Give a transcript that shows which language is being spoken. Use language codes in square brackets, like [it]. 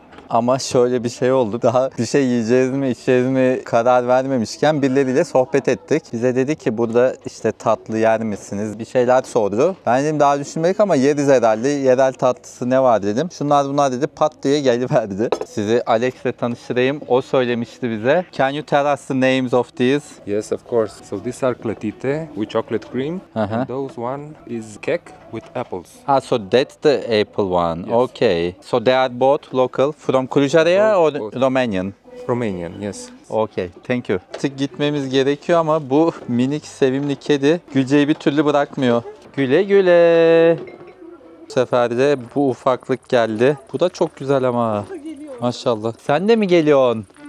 [tr] Ama şöyle bir şey oldu. Daha bir şey yiyeceğiz mi içeceğiz mi karar vermemişken birileriyle sohbet ettik. Bize dedi ki burada işte tatlı yer misiniz? Bir şeyler sordu. Ben dedim daha düşünmedik ama yeriz herhalde. Yerel tatlısı ne var dedim. Şunlar bunlar dedi. Pat diye geliverdi. Sizi Alex'le tanıştırayım. O söylemişti bize. [en] Can you tell us the names of these? Yes, of course. So these are clatite with chocolate cream. And those one is cake with apples. Ah, so that's the apple one. Yes. Okay. So they are both local from Cluj area or Both. Romanian? Romanian, yes. Okay, thank you. [tr] Artık gitmemiz gerekiyor ama bu minik sevimli kedi Gülce'yi bir türlü bırakmıyor. Güle güle. Bu sefer de bu ufaklık geldi. Bu da çok güzel ama. Maşallah. Sen de mi geliyorsun?